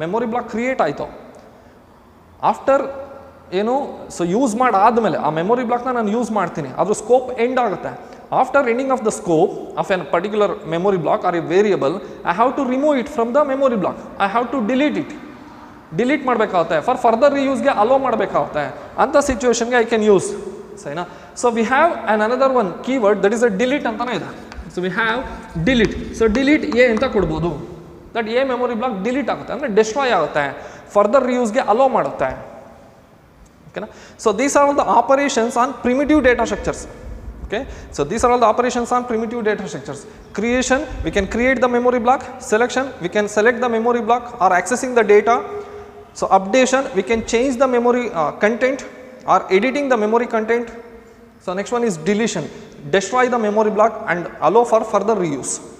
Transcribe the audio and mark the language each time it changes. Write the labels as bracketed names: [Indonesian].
[Kannada] Memory block create ಆಯಿತು, after ಏನು so use ಮಾಡಾದಮೇಲೆ ಆ ಮೆಮೊರಿ ಬ್ಲಾಕ್ನ ನಾನು ಯೂಸ್ ಮಾಡ್ತೀನಿ, ಅದ್ರ ಸ್ಕೋಪ್ ಎಂಡ್ ಆಗುತ್ತೆ, [English] after ending of the scope of a particular memory block or a variable, I have to remove it from the memory block. I have to delete it. [Kannada] Delete ಮಾಡಬೇಕಾಗುತ್ತೆ for further ರಿಯೂಸ್ಗೆ hello ಮಾಡಬೇಕಾಗುತ್ತೆ ಅಂಥ ಸಿಚುವೇಶನ್ಗೆ I can use ಸರಿನಾ. [English] so we have an another one keyword that is a delete [Kannada] ಅಂತಲೇ ಇದೆ. [English] So we have delete. [Kannada] So delete A ಅಂತ ಕೊಡ್ಬೋದು. That A memory block delete ಆಗುತ್ತೆ ಅಂದರೆ ಡಿಸ್ಟ್ರಾಯ್ ಆಗುತ್ತೆ, ಫರ್ದರ್ ರಿಯೂಸ್ಗೆ ಅಲೋ ಮಾಡುತ್ತೆ. ಓಕೆನಾ. [English] So these are all the operations on primitive data structures. Okay, so these are all the operations on primitive data structures. Creation, we can create the memory block. Selection, we can select the memory block or accessing the data. So updation, we can change the memory content or editing the memory content. So next one is deletion, destroy the memory block and allow for further reuse.